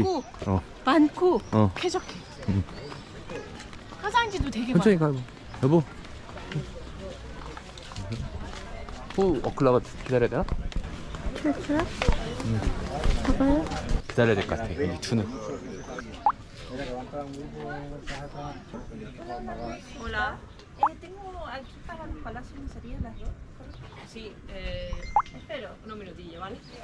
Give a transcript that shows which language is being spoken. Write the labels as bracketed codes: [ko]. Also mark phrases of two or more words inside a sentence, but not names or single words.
[ko] 넓고 많고 쾌적해. 화장지도 되게 많아. 천천히 가, 여보. 어클라가 기다려야 되나? 그렇죠? 봐봐요. 기다려야 될 것 같아. 이 주는. [es] Hola, tengo aquí para el Palacio Sería las dos. Sí, espero un minutillo, ¿vale?